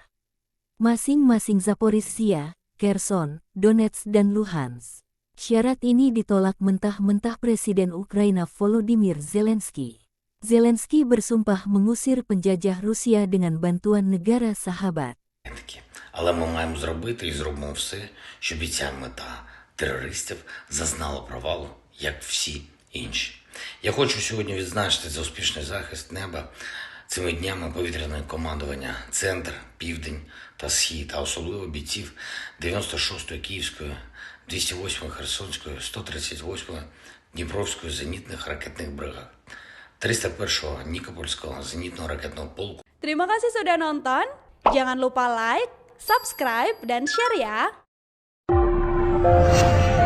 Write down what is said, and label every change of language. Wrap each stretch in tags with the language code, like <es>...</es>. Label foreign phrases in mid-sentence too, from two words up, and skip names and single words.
<id>Masing-masing Zaporizhzhia, Kherson, Donetsk dan Luhansk. Syarat ini ditolak mentah-mentah Presiden Ukraina Volodymyr Zelensky. Zelensky bersumpah mengusir penjajah Rusia dengan bantuan negara sahabat.</id> <uk>Але ми маємо зробити і зробимо все, щоб і ця мета терористів зазнала провалу, як всі інші. Я хочу сьогодні відзначити за успішний захист неба цими днями повітряне командування «Центр», «Південь» та «Схід», а особливо бійців 96-ї Київської, 208-ї Херсонської, 138-ї Дніпровської зенітних ракетних бригад, 301-го Нікопольського зенітного ракетного полку.</uk> <id>Terima kasih sudah nonton. Jangan lupa like, subscribe, dan share ya.</id>